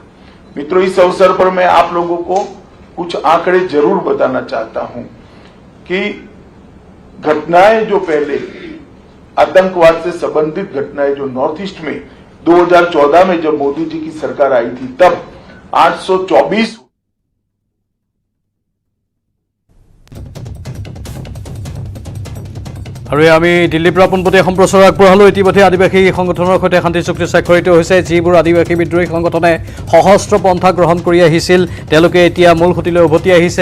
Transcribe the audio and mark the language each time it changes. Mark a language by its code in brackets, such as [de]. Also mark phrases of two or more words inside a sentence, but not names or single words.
[hi] मित्रों, इस अवसर पर मैं आप लोगों को कुछ आंकड़े जरूर बताना चाहता हूं कि घटनाएं जो पहले आतंकवाद से संबंधित घटनाएं जो नॉर्थ ईस्ट में 2014 में जब मोदी जी की सरकार आई थी, तब 824 [as] আৰু আমি দিল্লীৰ পৰা পোনপটীয়া সম্প্ৰচাৰ আগবঢ়ালোঁ। ইতিমধ্যে আদিবাসী সংগঠনৰ সৈতে শান্তি চুক্তি স্বাক্ষৰিত হৈছে। যিবোৰ আদিবাসী বিদ্ৰোহী সংগঠনে সশস্ত্ৰ পন্থা গ্ৰহণ কৰি আহিছিল, তেওঁলোকে এতিয়া মূল সুঁতিলৈ উভতি আহিছে।